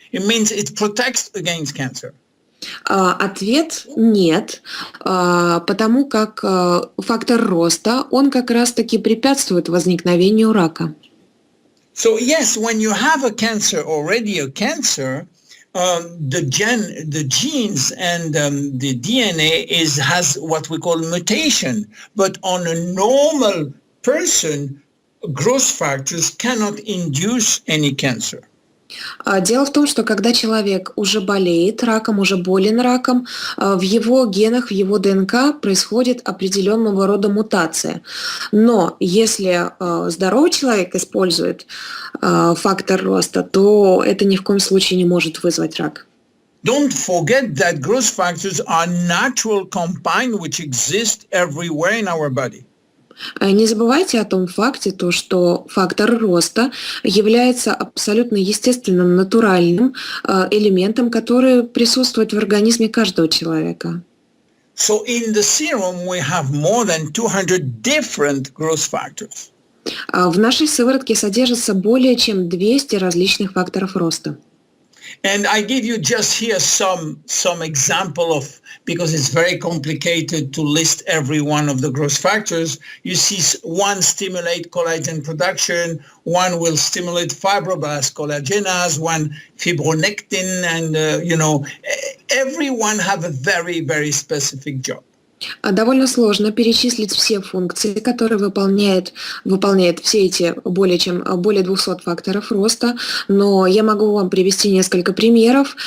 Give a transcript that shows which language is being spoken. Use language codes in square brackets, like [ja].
[en] It means it protects against cancer. [ru] Ответ нет, потому как фактор роста, он как раз-таки препятствует возникновению рака. [en] So yes, when you have a cancer, already a cancer, the genes and the DNA has what we call mutation. But on a normal person, growth factors cannot induce any cancer. [ru] Дело в том, что когда человек уже болеет раком, уже болен раком, в его генах, в его ДНК происходит определенного рода мутация. Но если здоровый человек использует фактор роста, то это ни в коем случае не может вызвать рак. [en] Don't forget that growth factors are natural compounds which exist everywhere in our body. [ru] Не забывайте о том факте, что фактор роста является абсолютно естественным, натуральным элементом, который присутствует в организме каждого человека. [en] So in the serum we have more than 200 different growth factors. [ru] В нашей сыворотке содержится более чем 200 различных факторов роста. [en] And I give you just here some example of, because it's very complicated to list every one of the growth factors. You see one stimulate collagen production, one will stimulate fibroblast collagenase, one fibronectin, and everyone have a very, very specific job. [ru] Довольно сложно перечислить все функции, которые выполняет все эти более 200 факторов роста, но я могу вам привести несколько примеров.